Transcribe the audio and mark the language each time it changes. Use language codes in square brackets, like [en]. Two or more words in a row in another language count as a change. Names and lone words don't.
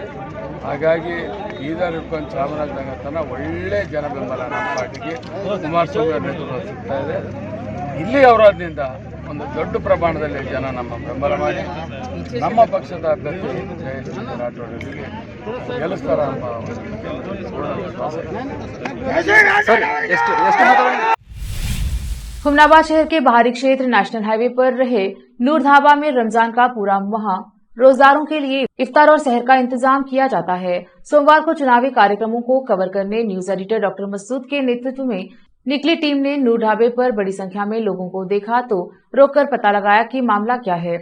[kn] ಹಾಗಾಗಿ ಬೀದರ್ ಹಿಡ್ಕೊಂಡು ಚಾಮರಾಜನಗರ ತನಕ ಒಳ್ಳೆ ಜನ ಬೆಂಬಲ ನಮ್ಮ ಪಾರ್ಟಿಗೆ ಕುಮಾರಸ್ವಾಮಿ ಅವ್ರ ನೇತೃತ್ವ ಸಿಗ್ತಾ ಇದೆ. ಇಲ್ಲಿ ಔರಾದ್ನಿಂದ ಒಂದು ದೊಡ್ಡ ಪ್ರಮಾಣದಲ್ಲಿ ಜನ ನಮ್ಮ ಬೆಂಬಲ ಮಾಡಿ ನಮ್ಮ ಪಕ್ಷದ ಅಭ್ಯರ್ಥಿ ಜಯಶ್ರೀ ರಾಠೋಡರಿಗೆ ಗೆಲ್ಲಿಸ್ತಾರ ಎಂಬ ಪೂರ್ಣ ವಿಶ್ವಾಸ ಇದೆ. [hi] हुमनाबाद शहर के बाहरी क्षेत्र नेशनल हाईवे पर रहे नूर ढाबा में रमजान का पूरा माह रोजदारों के लिए इफ्तार और सहर का इंतजाम किया जाता है। सोमवार को चुनावी कार्यक्रमों को कवर करने न्यूज एडिटर डॉक्टर मसूद के नेतृत्व में निकली टीम ने नूर ढाबे पर बड़ी संख्या में लोगों को देखा तो रोककर पता लगाया कि मामला क्या है।